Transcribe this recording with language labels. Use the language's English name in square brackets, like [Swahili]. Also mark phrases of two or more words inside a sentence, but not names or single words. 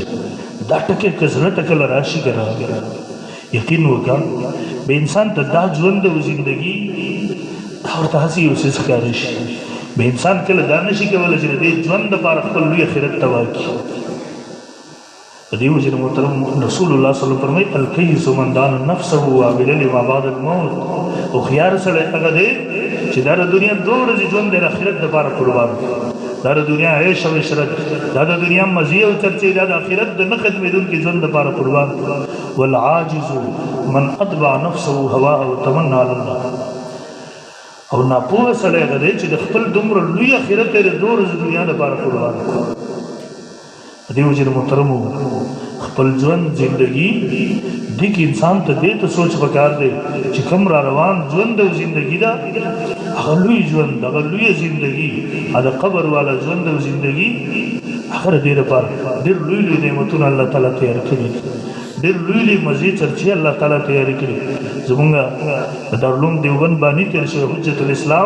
[Pashto] دا ټکې که زړه ته کله راشي که راغله یقین وکړه به انسان ته دا ژوند او زندګي دا ورته هسې یو څیز ښکاره شي. به انسان کله دا نشي کولی چې د دې ژوند دپاره خپل لوی آخرت تباه کړي. په دې وجې محترم رسول الله [Arabic] صلی الله علیه وسلم [Pashto] فرمایي [Arabic] الکیس من دان نفسه وعمل لما بعد الموت. [Pashto] هوښیار سړی هغه دی چې دا د دنیا 2 ورځې ژوند دی د آخرت دپاره قربان کړي. دا د دنیا عیش او عشرت، دا د دنیا مزې او چرچې، دا د آخرت د نه ختمېدونکي ژوند دپاره قربان کړي. [Arabic] والعاجز من اتبع نفسه هواه وتمنى على الله. [Pashto] او ناپوهه سړی هغه دی چې د خپل دومره لوی آخرت یې د 2 ورځې دنیا دپاره قربان کړي. په دې وجې محترمو خپل ژوند زندگی دې کې انسان ته دې ته سوچ وکړ دی چې کوم را روان ژوند او زندگی دا هغه لوی ژوند هغه لوی زندگی دا قبر والا ژوند او زندگی هغه دې لپاره ډېر لوی لوی نعمتونه الله تعالی تیار کړي ډېر لوی لوی مزید چرچې الله تعالی تیار کړي زمونږ د دارالعلوم دیوبند باندې تیر شوی حجت الاسلام